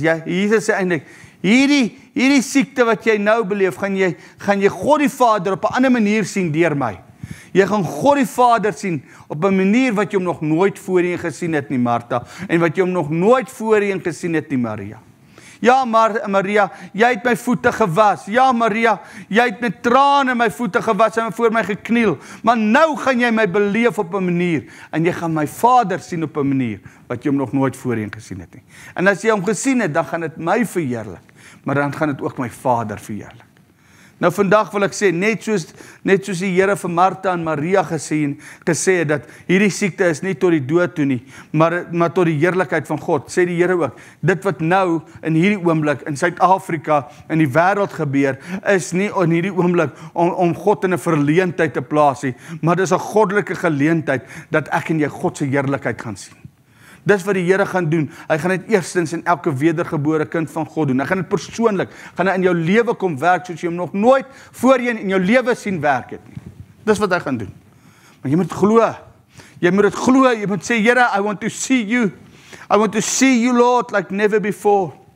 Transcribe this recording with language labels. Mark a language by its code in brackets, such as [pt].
[af] Ja, Jesus sê eintlik hierdie siekte wat jy nou beleef, gaan jy God die Vader op 'n ander manier sien deur my. Jy gaan God die Vader sien op 'n manier wat jy hom nog nooit voorheen gesien het nie, Martha, en wat jy hom nog nooit voorheen gesien het nie, Maria. Ja, Maria, jy het my voete gewas. Ja, Maria, jy het met trane my voete gewas en voor my gekniel. Maar nou gaan jy my beleef op 'n manier en jy gaan my Vader sien op 'n manier wat jy hom nog nooit voorheen gesien het nie. En as jy hom gesien het, dan gaan dit my verheerlik, maar dan gaan dit ook my Vader verheerlik. Nou vandag wil ek sê, net soos die Here vir Martha en Maria gesê het, dat hierdie siekte is nie tot die dood toe nie, maar tot die heerlikheid van God, sê die Here ook, dit wat nou in hierdie oomblik in Suid-Afrika in die wêreld gebeur, is nie in hierdie oomblik om God in 'n verleentheid te plaas nie, maar dis 'n goddelike geleentheid, dat ek en jy God se heerlikheid gaan sien. Dis wat die Here gaan doen. Hy gaan dit eerstens in elke wedergebore kind van God doen. Hy gaan dit persoonlik, gaan hy in jou lewe kom werk, soos jy hom nog nooit voorheen in jou lewe sien werk het nie. Dis wat hy gaan doen. Maar jy moet glo. Jy moet dit glo. Jy moet sê, Here, [en] I want to see you. I want to see you, Lord, like never before.